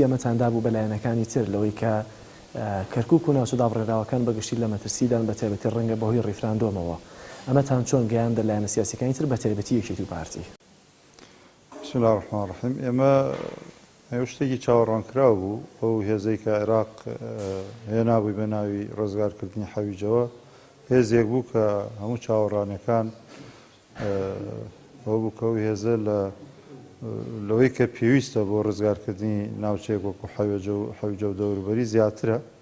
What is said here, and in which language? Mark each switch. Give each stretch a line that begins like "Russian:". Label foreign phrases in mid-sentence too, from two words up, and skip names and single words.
Central Kurdish: ئەمەتاندا بوو بە لایەنەکانی تر لەوەی کە کەرکووک و ناوچە دابڕێراوەکان بەگشتی لە مەترسیدان بە تایبەتی ڕەنگە بەهۆی ڕیفراندۆمەوە ئەمەتان چۆن گەیاندە لایەنە سیاسیەکانی تر بە تایبەتی یەکێتی و پارتی.
Arabic: بسم الله الرحمن الرحیم.
Central Kurdish: ئێمە شتێکی چاوەڕوانکراو بوو ئەو هێزەی کە عێراق هێنابووی بە ناوی ڕزگارکردنی حەویجەوە هێزێک بوو کە هەموو چاوەڕانەکان ئەو بووکەوی هێزە لەوەی کە پێویستە بۆ ڕزگارکردنی ناوچەیەک وەکو حەویجە و دەوروبەری زیاترە